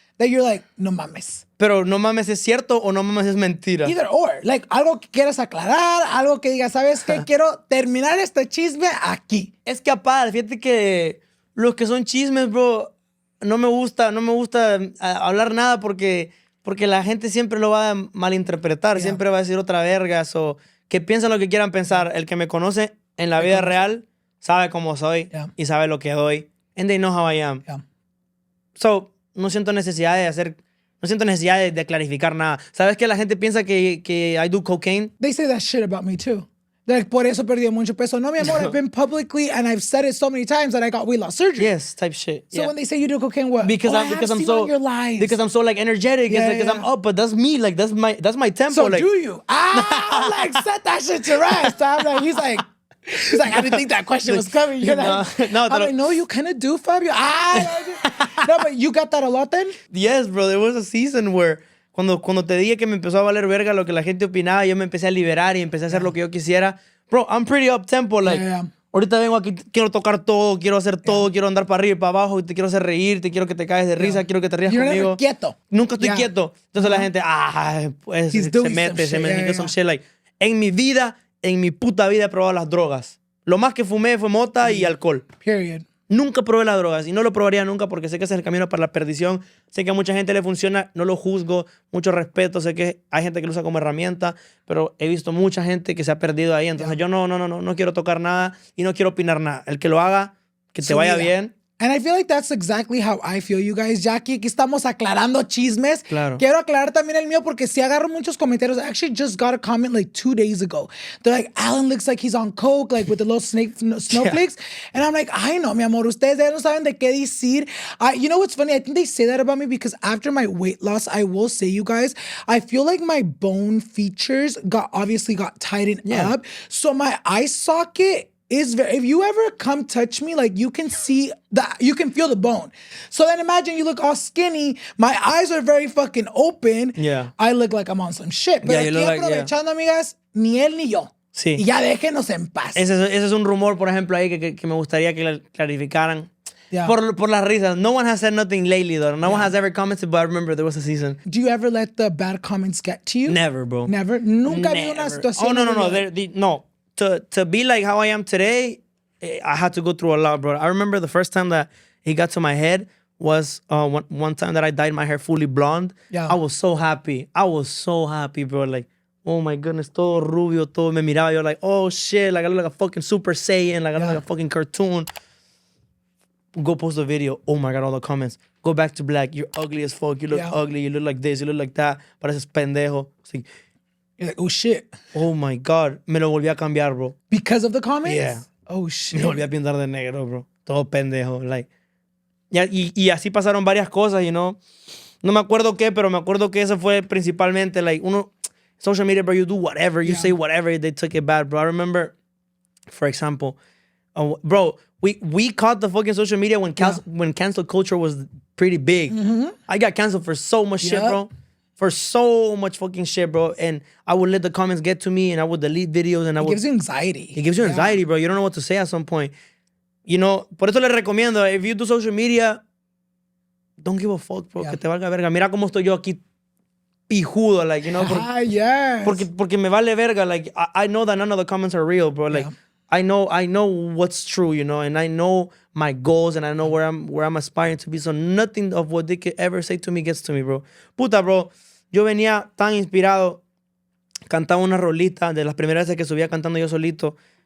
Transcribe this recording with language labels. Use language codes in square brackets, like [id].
[en] that you're like, [es] no mames. Pero no mames es cierto o no mames es mentira. [en] Either or. [es] Like, algo que quieras aclarar, algo que digas, ¿sabes qué? Quiero terminar este chisme aquí. Es que aparte, fíjate que los que son chismes, bro, no me gusta hablar nada porque la gente siempre lo va a malinterpretar, siempre va a decir otra verga, o que piensen lo que quieran pensar. El que me conoce en la vida real sabe cómo soy y sabe lo que doy. [en] And they know how I am. [es] So, no siento necesidad de clarificar nada. ¿Sabes que la gente piensa que [en] I do cocaine? They say that shit about me too. [es] Like, por eso perdí mucho peso. No, mi amor, [en] I've been publicly, and I've said it so many times that I got weight loss surgery. Yes, type shit. So when they say you do cocaine, what? Because I'm so like energetic. Because I'm up, but that's me. Like that's my tempo. So like, do you? I'm like, set that shit to rest. I'm like, he's like, I didn't think that question was coming. You're like, I'm like, no, you kind of do, Fabio. No, but you got that a lot then? Yes, bro. There was a season where [es] cuando te dije que me empezó a valer verga lo que la gente opinaba, yo me empecé a liberar y empecé a hacer lo que yo quisiera. Bro, [en] I'm pretty up tempo. [es] Like, ahorita vengo aquí, quiero tocar todo, quiero hacer todo, quiero andar para arriba y para abajo, te quiero hacer reír, te quiero que te caes de risa, quiero que te rías conmigo. Quieto. Nunca estoy quieto. Entonces la gente, pues se mete [en] some shit. [es] Like, en mi vida, en mi puta vida he probado las drogas. Lo más que fumé fue mota y alcohol. Period. Nunca probé las drogas y no lo probaría nunca porque sé que ese es el camino para la perdición. Sé que a mucha gente le funciona, no lo juzgo, mucho respeto. Sé que hay gente que lo usa como herramienta, pero he visto mucha gente que se ha perdido ahí. Entonces yo no quiero tocar nada y no quiero opinar nada. El que lo haga, que te vaya bien. [en] And I feel like that's exactly how I feel, you guys. [es] Ya aquí estamos aclarando chismes. Claro. Quiero aclarar también el mío porque sí agarro muchos comentarios. [en] I actually just got a comment like 2 days ago. They're like, Alan looks like he's on coke, like with the little snowflakes. And I'm like, [es] ay no, mi amor, ustedes ya no saben de qué decir. [en] You know what's funny? I think they say that about me because after my weight loss, I will say, you guys, I feel like my bone features obviously got tightened up. So my eye socket if you ever come touch me, like you can see you can feel the bone. So then imagine you look all skinny, my eyes are very fucking open. Yeah. I look like I'm on some shit. [es] Pero aquí aprovechando, amigas, ni él ni yo. Sí. Y ya déjenos en paz. Ese es un rumor, por ejemplo, ahí que me gustaría que clarificaran. [en] Yeah. [es] Por las risas. [en] No one has said nothing lately, though. No one has ever commented, but I remember there was a season. Do you ever let the bad comments get to you? Never, bro. Never? [es] Nunca vi una situación. [en] Oh, no. No. To be like how I am today, I had to go through a lot, bro. I remember the first time that he got to my head was one time that I dyed my hair fully blonde. Yeah. I was so happy. Bro. Like, oh my goodness, [es] todo rubio, todo. Me miraba yo [en] like, oh shit, like I look like a fucking Super Saiyan, like I look like a fucking cartoon. Go post a video. Oh my God, all the comments. Go back to black. You're ugly as fuck. You look ugly. You look like this. You look like that. [es] Pareces pendejo. Like, [en] you're like, oh shit. Oh my God. [es] Me lo volví a cambiar, bro. [en] Because of the comments? Yeah. Oh shit. [es] Me volví a pintar de negro, bro. Todo pendejo. Like. Y así pasaron varias cosas, you know. No me acuerdo qué, pero me acuerdo que eso fue principalmente, like, [en] social media, bro, you do whatever. You say whatever. They took it bad, bro. I remember, for example, bro, we caught the fucking social media when cancel culture was pretty big. Mm-hmm. I got canceled for so much shit, bro. For so much fucking shit, bro. And I would let the comments get to me and I would delete videos and It gives you anxiety. It gives you anxiety, bro. You don't know what to say at some point. You know, [es] por eso les recomiendo, [en] if you do social media, don't give a fuck, bro. [es] Que te valga verga. Mira cómo estoy yo aquí pijudo, like, you know. Porque me vale verga. [en] Like, I know that none of the comments are real, bro. Like, I know what's true, you know, and I know my goals and I know where I'm aspiring to be. So nothing of what they could ever say to me gets to me, bro. [es] Puta, bro. Yo venía tan inspirado, cantaba una rolita de las primeras veces que subía cantando yo solito.